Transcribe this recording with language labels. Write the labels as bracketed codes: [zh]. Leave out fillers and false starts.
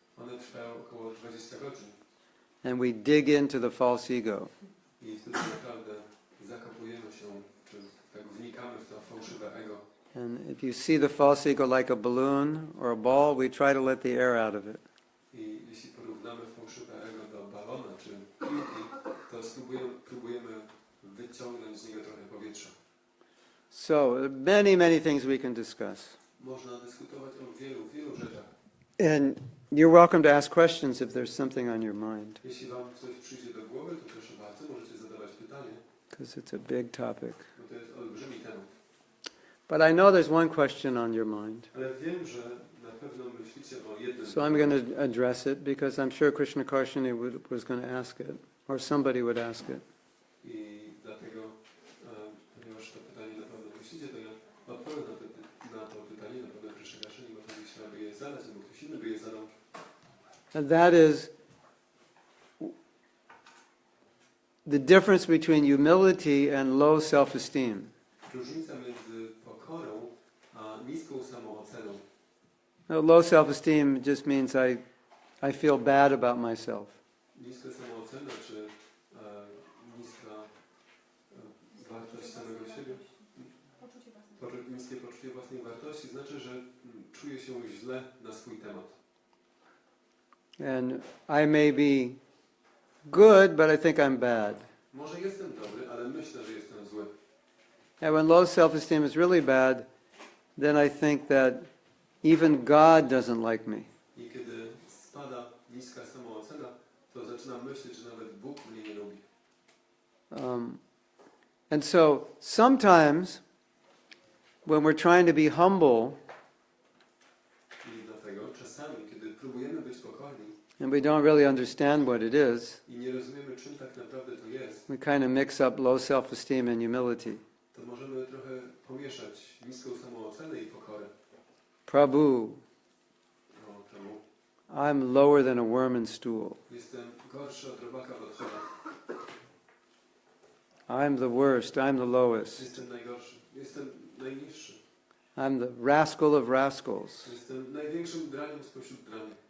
[pl] One trwają około 20 godzin. [en] And we dig into the false ego. [pl] I wtedy naprawdę zakopujemy się, czy tak wnikamy w to fałszywe ego. [en] And if you see the false ego like a balloon or a ball, we try to let the air out of it. [pl] I jeśli porównamy fałszywe ego do balona czy piłki, to próbujemy wyciągnąć z niego trochę powietrza. [en] So, many things we can discuss. [pl] Można dyskutować o wielu rzeczach. [en] And you're welcome to ask questions if there's something on your mind. [pl] Jeśli wam coś przyjdzie do głowy, to proszę bardzo, możecie zadawać pytanie. [en] Because it's a big topic. [pl] Bo to jest olbrzymi temat. [en] But I know there's one question on your mind. [pl] Ale wiem, że na pewno myślicie o jednym. [en] So I'm going to address it because I'm sure Krishna Karshani was going to ask it. Or somebody would ask it. [pl] I dlatego, ponieważ to pytanie na pewno myślicie, to ja odpowiem na to pytanie, na pewno Krishna Karshani, bo ktoś chciałby je zadać, albo ktoś inny by je zadał. [en] And that is, the difference between humility and low self-esteem. [pl] Różnica między pokorą a niską samooceną. [en] No, low self-esteem just means I feel bad about myself. [pl] Niska samoocena czy niska wartość samego siebie, niskie poczucie własnej wartości znaczy, że czuję się źle na swój temat. [en] And I may be good, but I think I'm bad. [pl] Może jestem dobry, ale myślę, że jestem zły. [en] And when low self-esteem is really bad, then I think that even God doesn't like me. [pl] I kiedy spada niska samoocena, to zaczynam myśleć, że nawet Bóg mnie nie lubi. [en] And so sometimes when we're trying to be humble [pl] I dlatego czasami, kiedy próbujemy być pokorni [en] and we don't really understand what it is, [pl] i nie rozumiemy, czym tak naprawdę to jest, [en] we kind of mix up low self-esteem and humility. [pl] to możemy trochę pomieszać niską samoocenę i pokorę. [en] Prabhu, [pl] No, czemu? [en] I'm lower than a worm in stool. [pl] Jestem gorszy od robaka w odchodach. [en] I'm the worst. I'm the lowest. [pl] Jestem najgorszy. Jestem najniższy. [en] I'm the rascal of rascals. [pl] Jestem największym draniem spośród drani.